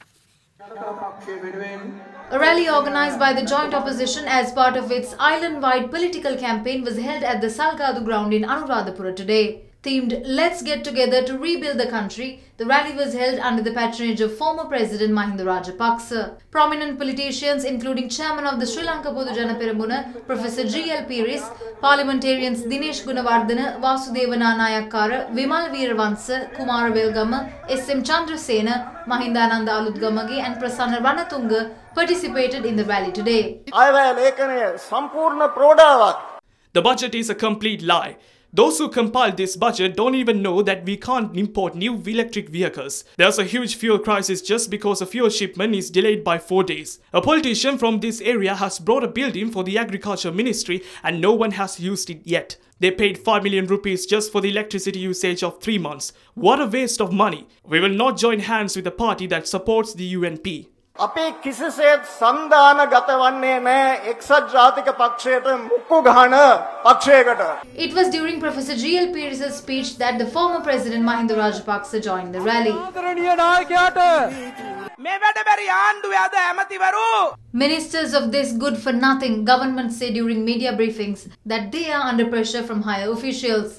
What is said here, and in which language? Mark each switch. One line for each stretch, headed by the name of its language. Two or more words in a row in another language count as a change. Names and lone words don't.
English: A rally organised by the joint opposition as part of its island-wide political campaign was held at the Salgadu ground in Anuradhapura today. Themed "Let's Get Together to Rebuild the Country," the rally was held under the patronage of former President Mahinda Rajapaksa. Prominent politicians including Chairman of the Sri Lanka Podujana Peramuna, Professor G.L. Piris, parliamentarians Dinesh Gunawardena, Vasudeva Nanayakkara, Vimal Weerawansa, Kumara Welgama, S.M. Chandrasena, Mahindananda Aludgamage and Prasanna Ranatunga participated in the rally today. The budget is a complete lie. Those who compiled this budget don't even know that we can't import new electric vehicles. There's a huge fuel crisis just because a fuel shipment is delayed by 4 days. A politician from this area has brought a building for the Agriculture Ministry and no one has used it yet. They paid 5 million rupees just for the electricity usage of 3 months. What a waste of money. We will not join hands with a party that supports the UNP.
Sinhala: අපි කිසිසේත් සන්දානගත වන්නේ නැහැ එක්සත් ජාතික පක්ෂයට මුක්කු ගහන පක්ෂයකට.
English: It was during Professor G.L. Piris' speech that the former President Mahinda Rajapaksa joined the rally. Ministers of this good-for-nothing government say during media briefings that they are under pressure from higher officials.